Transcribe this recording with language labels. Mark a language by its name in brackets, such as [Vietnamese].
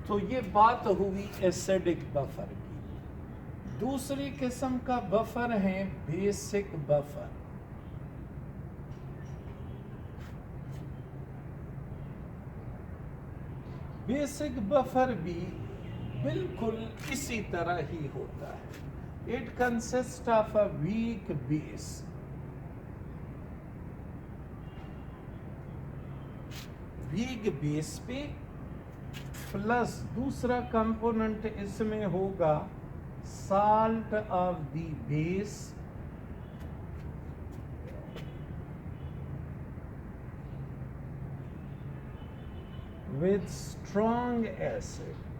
[Urdu] تو یہ بات ہوئی ایسیڈک بفر کی. دوسری قسم کا بفر ہے بیسک بفر. بیسک بفر بھی بالکل اسی طرح ہی ہوتا ہے. [English] It consists of a weak base. [Urdu] Week بیس پہ پلس دوسرا کمپوننٹ اس میں ہوگا [English] Salt of the base with strong acid.